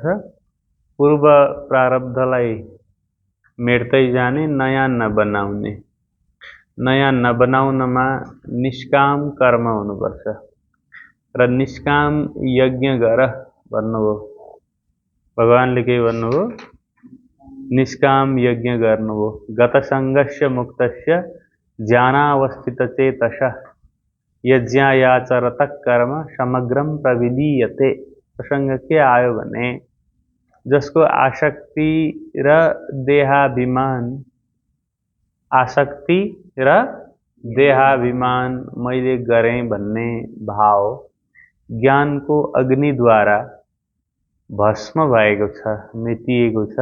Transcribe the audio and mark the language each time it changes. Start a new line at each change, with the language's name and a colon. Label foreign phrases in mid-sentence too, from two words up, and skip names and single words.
Nepali: पूर्व प्रारब्धलाई मेट्दै जाने, नयाँ नबनाउने। नयाँ नबनाउनमा निष्काम कर्म हुनुपर्छ र निष्काम यज्ञ गर भन्नुभयो। भगवानले के भन्नुभयो? निष्काम यज्ञ गर्नुभयो।
Sanskrit: गतसङ्गस्य मुक्तस्य ज्ञानावस्थितचेतसः यज्ञायाचरतः कर्म समग्रम प्रविलीयते।
Nepali: प्रसंग के आयो भने जसको आसक्ति र देहाभिमान मैले गरेँ भन्ने भाव ज्ञान को अग्नि द्वारा भस्म भएको छ, मेटिएको छ।